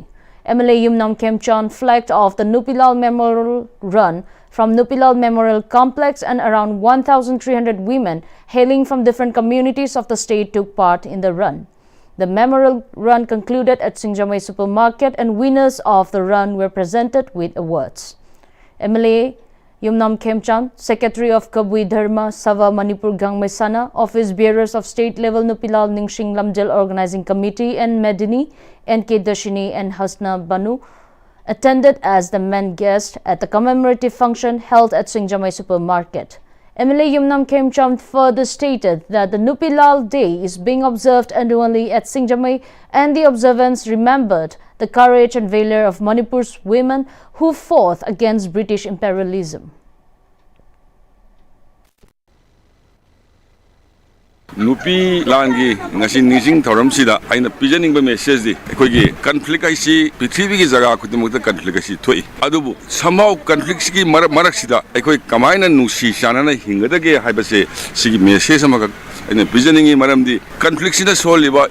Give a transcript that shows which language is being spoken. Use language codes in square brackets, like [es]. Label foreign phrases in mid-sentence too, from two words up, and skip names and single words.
[en] MLA Yumnam Khemchan flagged off the Nupilal Memorial Run from Nupilal Memorial Complex, and around 1,300 women hailing from different communities of the state took part in the run. The memorial run concluded at Singjamai Supermarket and winners of the run were presented with awards. MLA Yumnam Khemchan, Secretary of Kabui Dharma Sava Manipur Gangmai Sana, Office Bearers of State-Level Nupilal Ningsing Lamjal Organizing Committee and Medini, N.K. Dashini and Hasna Banu attended as the main guest at the commemorative function held at Singjamai Supermarket. MLA Yumnam Khemchan further stated that the Nupilal Day is being observed annually at Singjamai, and the observance remembered the courage and valor of Manipur's women who fought against British imperialism. [mni] nupi langi ngasi nijing thoram sida aina pijaning ba message di akoigi conflict aisi prithvi gi jaga khudimukta conflict aisi thoi adubu [en] somehow conflict [mni] gi marak sida akoi kamaina nusi sanana hingadage haibase sigi message amaga aina pijaning maramdi conflict sida soliba